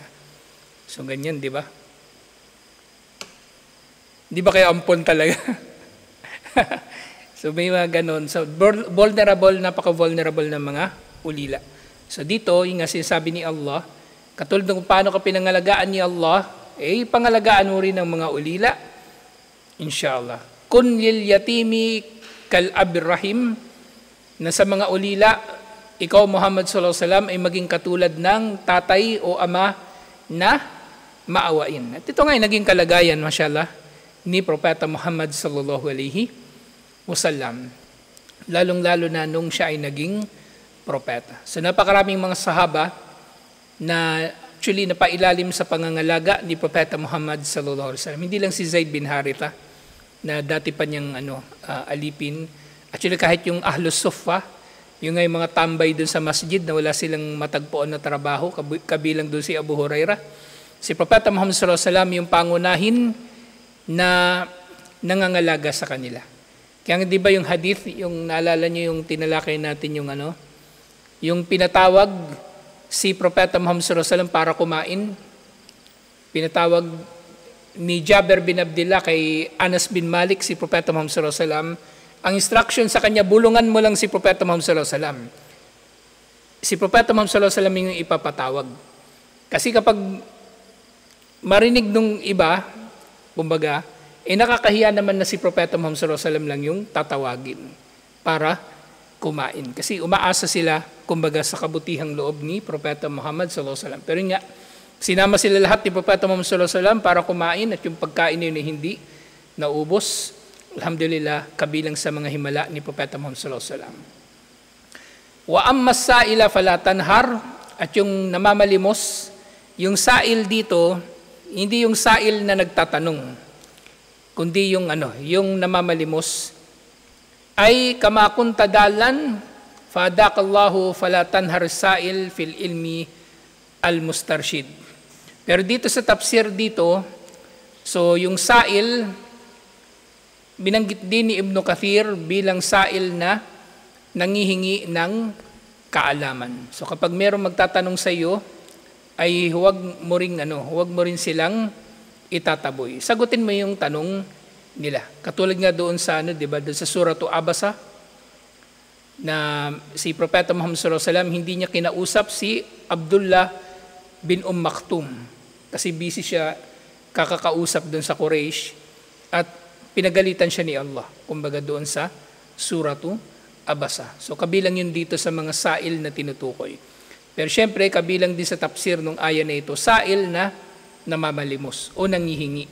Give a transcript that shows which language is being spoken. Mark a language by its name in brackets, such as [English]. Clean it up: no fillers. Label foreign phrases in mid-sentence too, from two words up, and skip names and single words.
[Filipino] So ganyan, di ba? Di ba kayo ampon talaga? So may mga ganon. So vulnerable, napaka-vulnerable ng mga ulila. So dito, yung nga sinasabi ni Allah, katulad ng paano ka pinangalagaan ni Allah, pangalagaan mo rin ng mga ulila, inshallah. [Arabic] كن لليتيم كالأب الرحيم, [Filipino] na sa mga ulila, ikaw Muhammad [Arabic] صلى الله عليه وسلم [Filipino] ay maging katulad ng tatay o ama na maawain. At ito nga ay naging kalagayan, mashallah, ni Propeta Muhammad [Arabic] صلى الله عليه وسلم. [Filipino] Lalong-lalo na nung siya ay naging propeta. So napakaraming mga sahaba na actually napailalim sa pangangalaga ni Propeta Muhammad [Arabic] صلى الله عليه وسلم. [Filipino] Hindi lang si Zaid bin Haritha na dati pa niyang alipin. Actually kahit yung Ahlus Suffa, yung ngay mga tambay doon sa masjid na wala silang matagpuan na trabaho, kabilang doon si Abu Hurairah. Si Propeta Muhammad [Arabic] صلى الله عليه وسلم [Filipino] yung pangunahin na nangangalaga sa kanila. Kaya di ba yung hadith, yung naalala niyo yung tinalakay natin yung pinatawag si Propeta Muhammad [Arabic] صلى الله عليه وسلم [Filipino] para kumain. Pinatawag ni Jabir bin Abdullah kay Anas bin Malik si Propeta Muhammad [Arabic] صلى الله عليه وسلم. [Filipino] Ang instruction sa kanya, bulungan mo lang si Propeta Muhammad [Arabic] صلى الله عليه وسلم. [Filipino] Si Propeta Muhammad [Arabic] صلى الله عليه وسلم [Filipino] yung ipapatawag. Kasi kapag marinig nung iba, kumbaga, nakakahiya naman na si Propeta Muhammad [Arabic] صلى الله عليه وسلم [Filipino] lang yung tatawagin para kumain. Kasi umaasa sila, kumbaga, sa kabutihang loob ni Propeta Muhammad [Arabic] صلى الله عليه وسلم. [Filipino] Pero nga, sinama sila lahat ni Propeta Muhammad [Arabic] صلى الله عليه وسلم [Filipino] para kumain at yung pagkain yun ay hindi naubos. Alhamdulillah, kabilang sa mga himala ni Propeta Muhammad [Arabic] صلى الله عليه وسلم. وأما السائل فلا تنهر, [Filipino] at yung namamalimos, yung sa'il dito, hindi yung sa'il na nagtatanong, kundi yung yung namamalimos, ay [Arabic] كما كنت ضالا فهداك الله فلا تنهر السائل في العلم المسترشد. [Filipino] Pero dito sa tafsir dito, so yung sa'il binanggit din ni Ibn Kathir bilang sa'il na nangihingi ng kaalaman. So kapag mayroong magtatanong sa iyo, ay huwag mo rin silang itataboy. Sagutin mo yung tanong nila. Katulad nga doon sa di ba, doon sa suratu Abasa, na si Propeta Muhammad [Arabic] صلى الله عليه وسلم [Filipino] hindi niya kinausap si Abdullah bin Maktum kasi busy siya kakakausap doon sa Quraysh at pinagalitan siya ni Allah, kumbaga doon sa suratu Abasa. So kabilang yun dito sa mga sa'il na tinutukoy. Pero syempre, kabilang din sa tafsir ng aya na ito, sa'il na namamalimos o nangihingi.